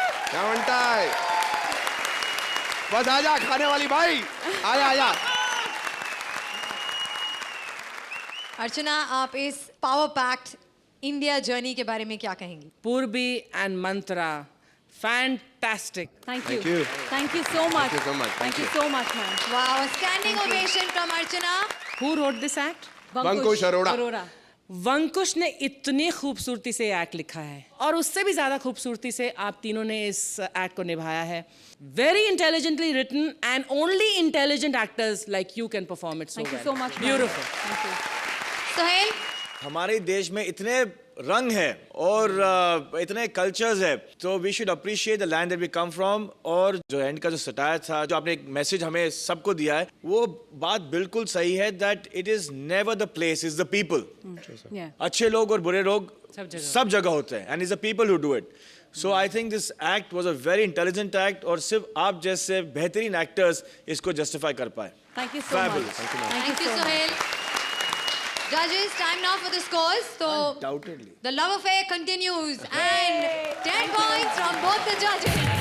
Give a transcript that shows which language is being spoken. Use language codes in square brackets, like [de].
[hi] क्या बनता है? बस आजा खाने वाली भाई, आया। अर्चना, आप इस पावर पैक्ड इंडिया जर्नी के बारे में क्या कहेंगी? [en] Purvi and Mantra fantastic. Thank you so much. Thank you so much, ma'am. Wow, a standing ovation from Archana. Who wrote this act? [hi] वंकुश Arora. वंकुश ने इतनी खूबसूरती से एक्ट लिखा है और उससे भी ज्यादा खूबसूरती से आप तीनों ने इस एक्ट को निभाया है। [en] Very intelligently written and only intelligent actors like you can perform it so Thank you so much. ma'am. Beautiful. Thank you. Sohail, [hi] हमारे देश में इतने रंग है और इतने कल्चर्स है, तो [en] We should appreciate the land that we come from. [hi] और जो एंड का जो सटायर था, जो आपने एक मैसेज हमें सबको दिया है, वो बात बिल्कुल सही है [en] That it is never the place, is the people. Yeah. [hi] अच्छे लोग और बुरे लोग सब जगह होते हैं, [en] And is the people who do it. So I think this act was a very intelligent act, [hi] और सिर्फ आप जैसे बेहतरीन एक्टर्स इसको जस्टिफाई कर पाए। [en] Thank you so Fabulous. much. thank you, Sohail. Judges, time now for the scores. So, Undoubtedly. the love affair continues, and 10 points from both the judges.